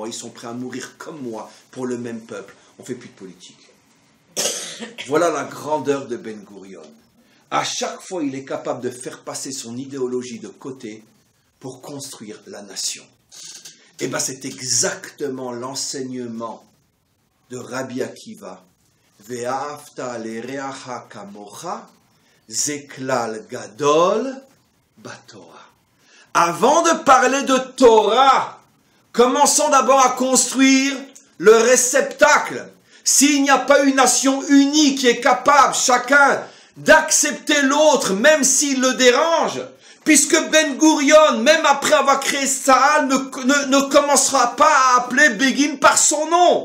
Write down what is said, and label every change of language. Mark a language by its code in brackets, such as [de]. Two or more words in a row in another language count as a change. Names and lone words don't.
[fr] Ils sont prêts à mourir comme moi pour le même peuple. On ne fait plus de politique. Voilà la grandeur de Ben Gurion. À chaque fois, il est capable de faire passer son idéologie de côté pour construire la nation. Et bien, c'est exactement l'enseignement de Rabbi Akiva. [he] ואהבת לרעך כמוך, זה כלל גדול בתורה. [fr] Avant de parler de Torah, commençons d'abord à construire le réceptacle. S'il n'y a pas une nation unie qui est capable, chacun, d'accepter l'autre, même s'il le dérange, puisque Ben Gurion, même après avoir créé Tsahal, ne commencera pas à appeler Begin par son nom.